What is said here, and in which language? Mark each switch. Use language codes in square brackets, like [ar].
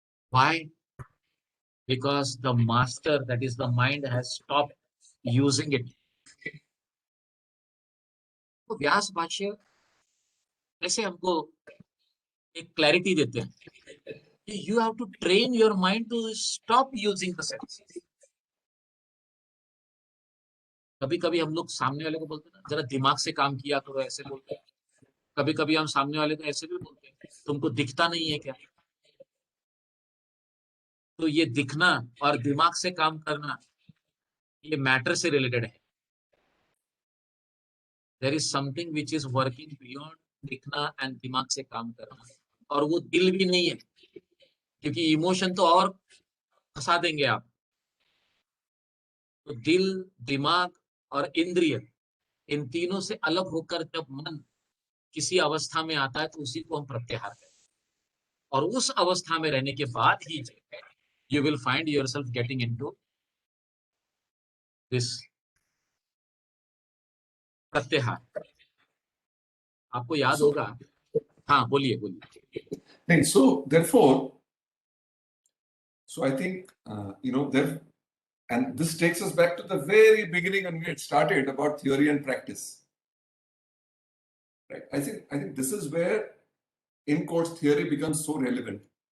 [en] Why? Because the master, that is the mind, has stopped using it. [hi] तो व्यास भाष्य ऐसे हमको एक क्लैरिटी देते हैं कि [en] you have to train your mind to stop using the senses. [hi] कभी कभी हम लोग सामने वाले को बोलते हैं ना, जरा दिमाग से काम किया करो, ऐसे बोलते हैं. कभी कभी हम सामने वाले को ऐसे भी बोलते हैं, तुमको दिखता नहीं है क्या? तो ये दिखना और दिमाग से काम करना, ये मैटर से रिलेटेड है. [en] There is something which is working beyond [hi] दिखना एंड दिमाग से काम करना, और वो दिल भी नहीं है, क्योंकि इमोशन तो और फंसा देंगे आप. तो दिल, दिमाग और इंद्रिय, इन तीनों से अलग होकर जब मन किसी अवस्था में आता है तो उसी को हम प्रत्याहार कहते हैं. और उस अवस्था में रहने के बाद ही [en] you will find yourself getting into this [hi] प्रत्याहार. आपको याद होगा. हाँ, बोलिए बोलिए. [en] So therefore, so I think there, and this takes us back to the very beginning when we had started about theory and practice. Right? I think this is where in course theory becomes so relevant.